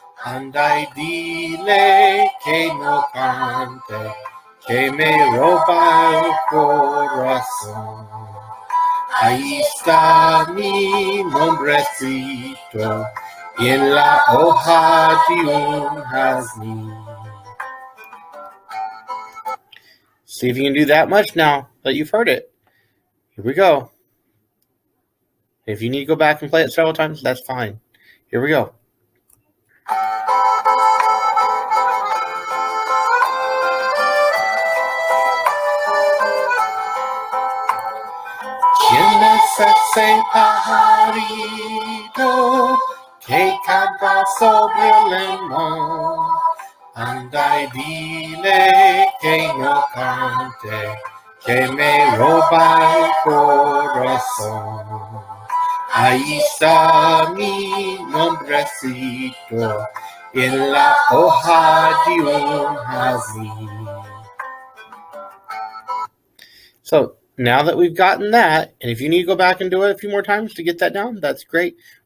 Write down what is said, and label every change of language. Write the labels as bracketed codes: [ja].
[es] Anda y dile que no cante, que me roba el corazón. Ahí está mi nombrecito en la hoja de un jazmín. [en] See if you can do that much now that you've heard it. Here we go. If you need to go back and play it several times, that's fine. Here we go. [es] ¿Quién es ese pajarito que canta sobre el limón? Anda y dile que no cante, que me roba el corazón. Ahí está mi nombrecito en la hoja de un jazmín. [en] So now that we've gotten that, and if you need to go back and do it a few more times to get that down, that's great.